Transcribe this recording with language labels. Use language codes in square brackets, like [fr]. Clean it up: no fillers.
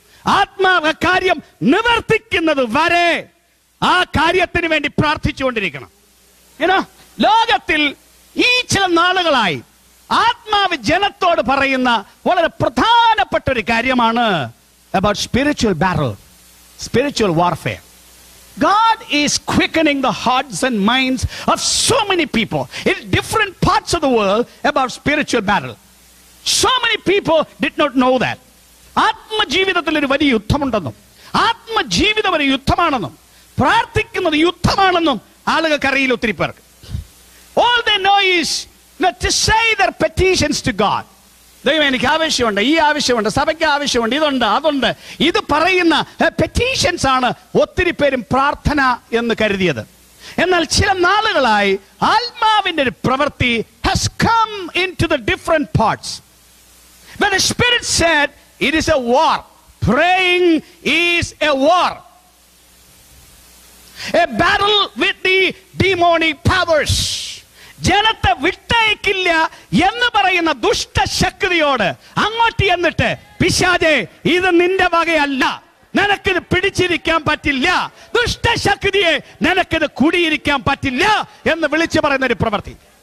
[ml] ആത്മാവ് കാര്യം നിവർത്തിക്കുന്നത് വരെ ആ കാര്യത്തിന് വേണ്ടി പ്രാർത്ഥിച്ചുകൊണ്ടിരിക്കണം. ലോകത്തിൽ ഈ ചില നാളുകളായി ആത്മാവ് ജനത്തോട് പറയുന്ന വളരെ പ്രധാനപ്പെട്ട ഒരു കാര്യമാണ് [en] about spiritual battle, spiritual warfare. God is quickening the hearts and minds of so many people in different parts of the world about spiritual battle. So many people did not know that. [ml] ആത്മജീവിതത്തിൽ ഒരു വലിയ യുദ്ധമുണ്ടെന്നും ആത്മജീവിതം ഒരു യുദ്ധമാണെന്നും പ്രാർത്ഥിക്കുന്നത് യുദ്ധമാണെന്നും ആളുകൾക്ക് അറിയില്ല. ഒത്തിരി പേർക്ക് [en] all they know is to say their petitions to God. [ml] ദൈവം എനിക്ക് ആവശ്യമുണ്ട്, ഈ ആവശ്യമുണ്ട്, സഭയ്ക്ക് ആവശ്യമുണ്ട്, ഇതുണ്ട്, അതുണ്ട്, ഇത് പറയുന്ന പെറ്റീഷൻസ് ആണ് ഒത്തിരി പേരും പ്രാർത്ഥന എന്ന് കരുതിയത്. എന്നാൽ ചില നാളുകളായി ആത്മാവിന്റെ ഒരു പ്രവൃത്തി [en] has come into the different parts. When the Spirit said it is a war, praying is a war. A battle with the demonic powers. [ml] ജനത്തെ വിട്ടയക്കില്ല എന്ന് പറയുന്ന ദുഷ്ടശക്തിയോട് അങ്ങോട്ട് എന്നിട്ട്, പിശാചേ ഇത് നിന്റെ വകയല്ല, നിനക്കിത് പിടിച്ചിരിക്കാൻ പറ്റില്ല, ദുഷ്ടശക്തിയെ നിനക്കിത് കുടിയിരിക്കാൻ പറ്റില്ല എന്ന് വിളിച്ചു പറയുന്ന ഒരു പ്രവൃത്തി.